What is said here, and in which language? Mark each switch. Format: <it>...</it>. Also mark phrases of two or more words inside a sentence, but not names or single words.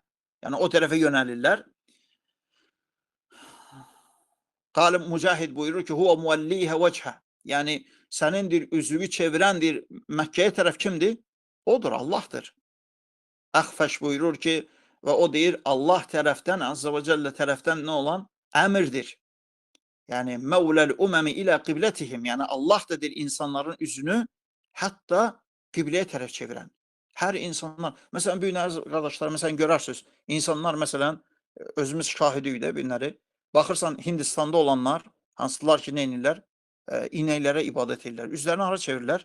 <az>Yəni o tərəfə yönəlirlər. Qalib Mücahid buyurur ki,</az> <ar>هو موليها وجهة.</ar> <az>Yəni sənindir, üzvü çevirəndir. Məkkəyə tərəf kimdir? Odur, Allahdır. Əxfəş buyurur ki, və o deyir, Allah tərəfdən,</az> <ar>عز وجل</ar> <az>tərəfdən nə olan? Əmirdir.</az> <ar>Yani مولي الأمم إلى قبلتهم.</ar> <az>Yani Allah da deyir insanların üzünü hatta kıbleye tərəf çevirən. Hər insanlar, məsələn, bu gün əziz qardaşlar, məsələn, görərsiniz, insanlar, məsələn, özümüz şahidiyik də bu günləri. Baxırsan, Hindistanda olanlar, hansılar ki, nə edirlər? İnəklərə ibadət edirlər. Üzlərini hara çevirirlər?</az>